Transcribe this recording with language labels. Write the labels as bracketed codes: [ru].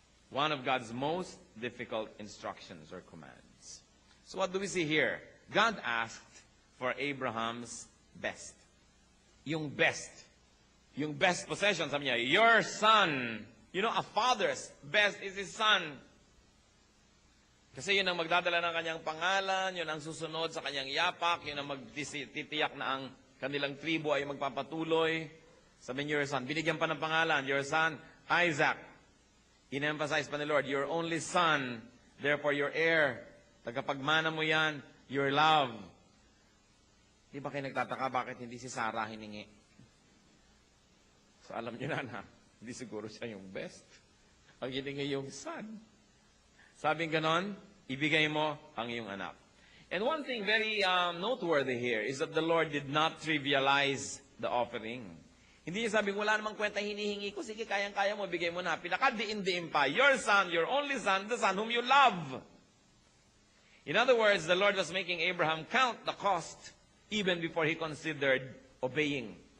[en] One of God's most difficult instructions or commands. So what do we see here? God asked for Abraham's best. Yung best. Yung best possession, [tl] sabi niya, [en] your son. You know, a father's best is his son. [tl] Kasi yun ang magdadala ng kanyang pangalan, yun ang susunod sa kanyang yapak, yun ang magtitiyak na ang kanilang tribo ay magpapatuloy. Sabi niyo, [en] your son. [tl] Binigyan pa ng pangalan, your son, Isaac. [en] In-emphasize pa ni Lord, your only son, therefore your heir. [tl] Tagapagmana mo yan, [en] your love. [tl] Di ba kayo nagtataka bakit hindi si Sarah hiningi? So alam niyo na, hindi siguro siya yung best. Ang hiningi yung son. Sabing ganon, ibigay mo ang iyong anak. [en] And one thing very noteworthy here is that the Lord did not trivialize the offering. [tl] Hindi niya sabing, wala namang kwenta hinihingi ko, sige, kayang-kaya mo, bigay mo na. Pinakadiin-diin pa, [en] your son, your only son, the son whom you love. In other words, the Lord was making Abraham count the cost even before he considered obeying.